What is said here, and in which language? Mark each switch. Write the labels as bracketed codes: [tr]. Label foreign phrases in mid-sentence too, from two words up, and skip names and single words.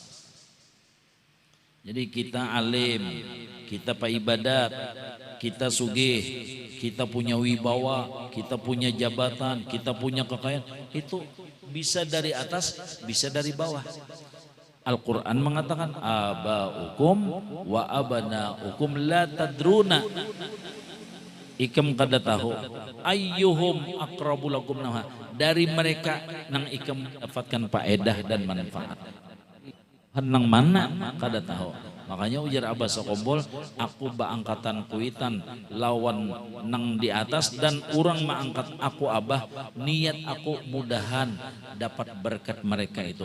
[id] Jadi kita alim, kita ibadat, kita sugih, kita punya wibawa, kita punya jabatan, kita punya kekayaan. Itu bisa dari atas, bisa dari bawah. Al-Quran mengatakan [ar] abaukum wa abanaukum la tadruna. [bjn] Ikam kada tahu [ar] ayyuhum aqrabu lakum naha. [bjn] Dari mereka nang ikam dapatkan faedah dan manfaat. Nang mana kada tahu. Makanya ujar Abah Sakombol, aku baangkatan kuitan lawan nang di atas dan orang mengangkat aku Abah, niat aku mudahan dapat berkat mereka itu.